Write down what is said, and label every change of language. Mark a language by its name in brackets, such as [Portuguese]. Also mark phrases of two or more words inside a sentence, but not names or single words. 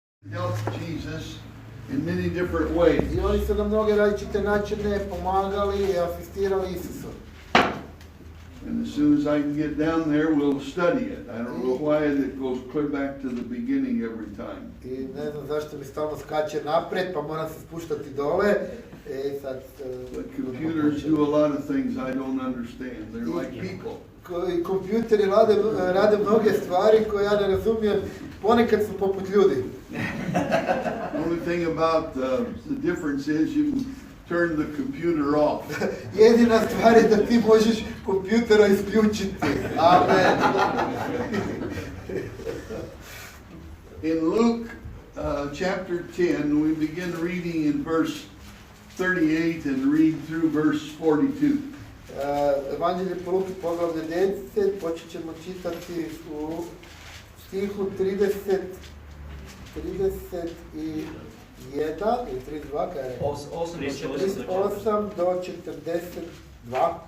[English] helped Jesus in many different ways. [Croatian] I oni su na mnoge različite načine pomagali i asistirali Isusu. [English] And as soon as I can get down there, we'll study it. I don't know why it goes clear back to the beginning every time. [Croatian] I ne znam zašto mi stalno skače napred, pa moram se spuštati dole. Sad, [English] But computers do a lot of things I don't understand. They're like people. [Croatian] I kompjuteri rade mnoge stvari koje ja ne razumijem, ponekad su poput ljudi. [English] The only thing about the difference is you can turn the computer off. [Croatian] Jedina stvar je da ti možeš kompjutera isključiti. [English] Amen. In Luke chapter 10, we begin reading in verse 38 and read through verse 42. [Croatian] Evanđelje po Luki poglavlje 10, počet ćemo čitati u stihu 31 i 32, kada je 38 do 42.